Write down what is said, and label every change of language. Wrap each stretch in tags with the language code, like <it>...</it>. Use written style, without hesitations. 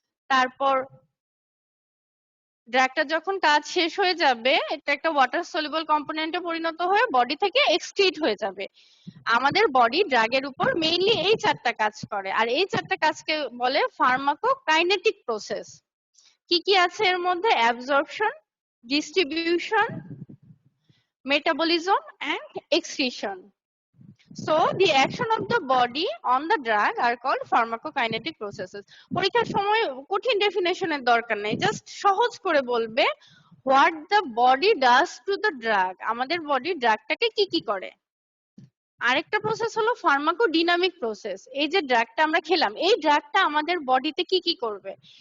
<bn>তারপর ড্রাগটা যখন কাজ শেষ হয়ে যাবে, এটা একটা ওয়াটার সলিউবল কম্পোনেন্টে পরিণত হয়ে বডি থেকে এক্সক্রিট হয়ে যাবে। আমাদের বডি ড্রাগের উপর মেইনলি এই চারটা কাজ করে, আর এই চারটা কাজকে বলে ফার্মাকোকাইনেটিক প্রসেস। কি কি আছে এর মধ্যে?</bn> <en>Absorption, distribution, metabolism and excretion. So the action of the body on the drug are called pharmacokinetic processes.</en> <bn>পরীক্ষার সময় কঠিন ডেফিনেশনের দরকার নেই, জাস্ট সহজ করে বলবে</bn> <en>what the body does to the drug,</en> <bn>আমাদের বডি ড্রাগটাকে কি কি করে। আরেকটা প্রসেস হলো ফার্মাকোডিনামিক প্রসেস, এই যে ড্রাগটা আমরা খেলাম, এই ড্রাগটা আমাদের বডিতে কি কি করবে।</bn>